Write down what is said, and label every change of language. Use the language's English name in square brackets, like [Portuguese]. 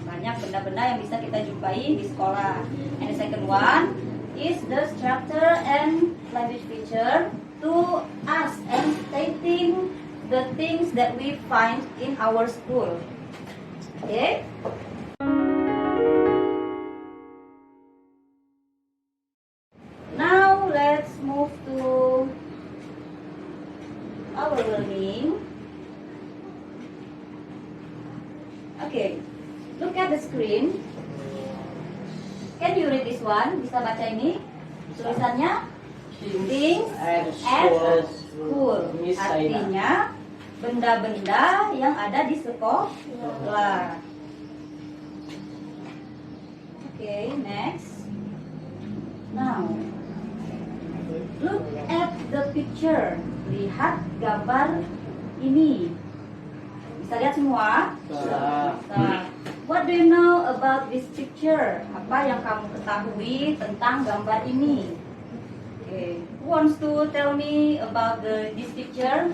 [Indonesian] Banyak benda-benda yang bisa kita jumpai di sekolah. [English] And the second one is the structure and language feature to us and stating the things that we find in our school. Okay? Now let's move to our learning. Okay, look at the screen. Can you read this one? [Indonesian] Bisa baca ini? Tulisannya [English] things at school. [Indonesian] Artinya benda-benda yang ada di sekolah. [English] Okay, next. Now, look at the picture. [Indonesian] Lihat gambar ini. Bisa lihat semua? [English] Nah, what do you know about this picture? [Indonesian] Apa yang kamu ketahui tentang gambar ini? [English] Okay. Who wants to tell me about this picture?